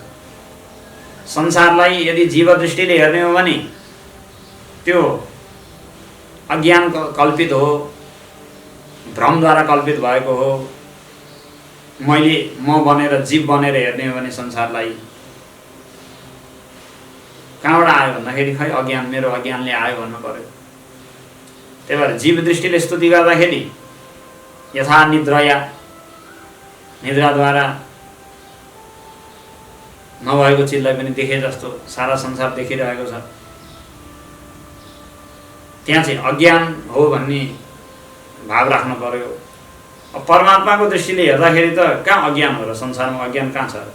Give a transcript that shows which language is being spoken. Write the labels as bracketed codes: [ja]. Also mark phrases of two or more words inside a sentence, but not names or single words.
[ne] संसारलाई यदि जीव दृष्टिले हेर्ने हो भने त्यो अज्ञान कल्पित हो, भ्रमद्वारा कल्पित भएको हो। म बनेर जीव बनेर हेर्ने हो भने संसारलाई कहाँबाट आयो भन्दाखेरि खै अज्ञान, मेरो अज्ञानले आयो भन्नु पर्यो। त्यही भएर जीव दृष्टिले स्तुति गर्दाखेरि [sa] यथा निद्रया, [ne] निद्राद्वारा नभएको चिजलाई पनि देखे जस्तो सारा संसार देखिरहेको छ, त्यहाँ चाहिँ अज्ञान हो भन्ने भाव राख्नु पर्यो। अब परमात्माको दृष्टिले हेर्दाखेरि त कहाँ अज्ञान हो र, संसारमा अज्ञान कहाँ छ?